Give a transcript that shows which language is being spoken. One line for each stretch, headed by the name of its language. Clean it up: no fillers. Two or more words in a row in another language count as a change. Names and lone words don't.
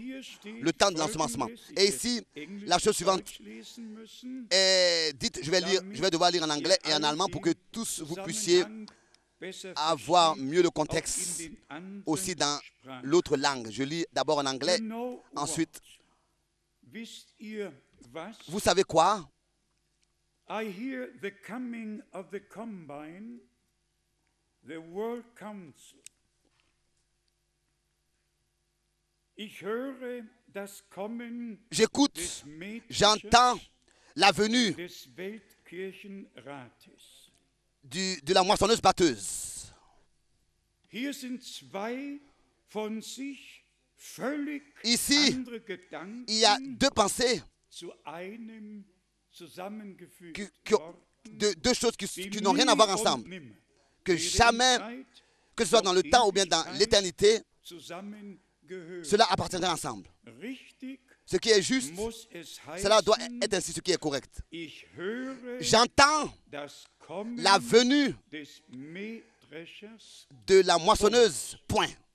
French: Le temps de l'ensemencement. Et ici, la chose suivante est dite, je vais devoir lire en anglais et en allemand pour que tous vous puissiez avoir mieux le contexte aussi dans l'autre langue. Je lis d'abord en anglais, ensuite, vous savez quoi?
English: I hear the coming of the combine, the World Council.
German: Ich höre das Kommen
French: J'écoute, j'entends la venue
German: des Weltkirchenrates.
French: de la moissonneuse batteuse.
German: Hier sind zwei von sich völlig
French: Ici,
German: andere Gedanken
French: il y a 2 pensées,
German: zu einem zusammengefügt
French: deux choses qui n'ont rien à voir ensemble, que jamais, que ce soit dans le temps ou bien dans l'éternité, cela appartiendra ensemble. Ce qui est juste, cela doit être ainsi, ce qui est correct. J'entends la venue de la moissonneuse, point.